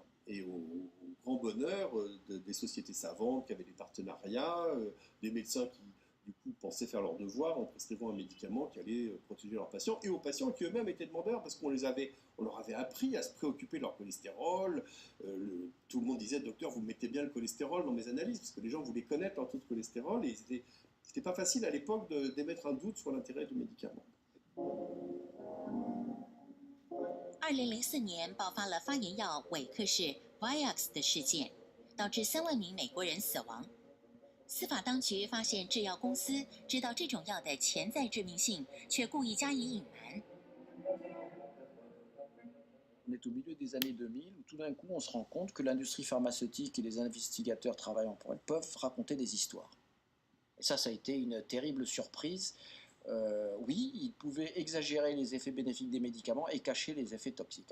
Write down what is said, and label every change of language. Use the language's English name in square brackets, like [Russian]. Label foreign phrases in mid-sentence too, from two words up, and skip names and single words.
[French] Et au grand bonheur des sociétés savantes qui avaient des partenariats, des médecins qui du coup pensaient faire leur devoir en prescrivant un médicament qui allait protéger leurs patients, et aux patients qui eux-mêmes étaient demandeurs parce qu'on leur avait appris à se préoccuper de leur cholestérol. Tout le monde disait: docteur, vous mettez bien le cholestérol dans mes analyses, parce que les gens voulaient connaître leur taux de cholestérol, et c'était pas facile à l'époque d'émettre un doute sur l'intérêt du médicament. [Chinese] 2004 年爆发了发炎药韦克氏 Yxx 的事件，导致3万名美国人死亡。司法当局发现制药公司知道这种药的潜在致命性，却故意加以隐瞒。 [French] On est au milieu des années 2000 où tout d'un coup on se rend compte que l'industrie pharmaceutique et les investigateurs travaillant pour elle peuvent raconter des histoires. Et ça a été une terrible surprise. Oui, ils pouvaient exagérer les effets bénéfiques des médicaments et cacher les effets toxiques.